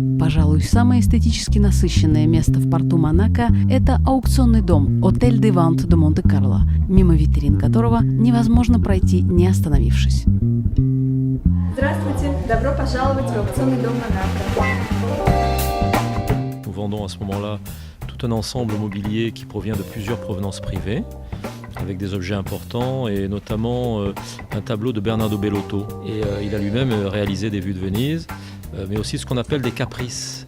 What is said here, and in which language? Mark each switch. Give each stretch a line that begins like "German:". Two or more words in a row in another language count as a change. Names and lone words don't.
Russian: Пожалуй, самое эстетически насыщенное место в порту Монако – это аукционный дом «Отель де Вант де Монте-Карло», мимо витрин которого невозможно пройти, не остановившись. Здравствуйте! Добро пожаловать в аукционный дом Монако.
French: Nous vendons à ce moment-là tout un ensemble mobilier qui provient de plusieurs provenances privées, avec des objets importants et notamment un tableau de Bernardo Bellotto. Et il a lui-même réalisé des vues de Venise, mais aussi ce qu'on appelle des caprices.